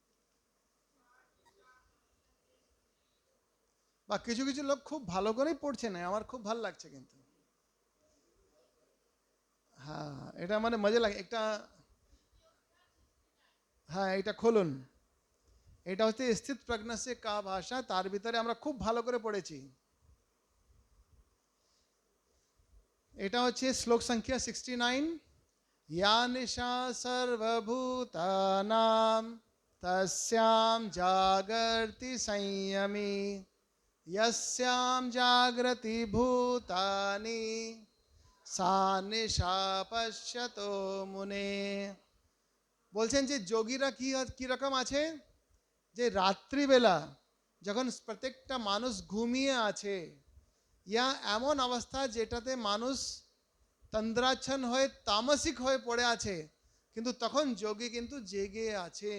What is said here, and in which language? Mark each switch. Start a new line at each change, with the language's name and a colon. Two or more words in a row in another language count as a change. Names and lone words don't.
Bangla: বা কিছু কিছু লোক খুব ভালো করেই পড়ছে না, আমার খুব ভালো লাগছে কিন্তু, হ্যাঁ এটা মানে মজা লাগে একটা। হ্যাঁ এটা খুলুন, এটা হচ্ছে স্থিত প্রজ্ঞা সে কা ভাষা, তার ভিতরে আমরা খুব ভালো করে পড়েছি। এটা হচ্ছে শ্লোক সংখ্যা 69,
Sanskrit: या निशा सर्वभूतानां तस्यां जागर्ति संयमी यस्यां जागृति भूतानि सा निशा पश्यतो मुने।
Bangla: বলছেন যে যোগীরা কি রকম আছে, যে রাত্রিবেলা যখন প্রত্যেকটা মানুষ ঘুমিয়ে আছে, ইয়া এমন অবস্থা যেটাতে মানুষ তন্দ্রাচ্ছন্ন হয়ে তামসিক হয়ে পড়ে আছে, কিন্তু তখন যোগী কিন্তু জেগে আছে।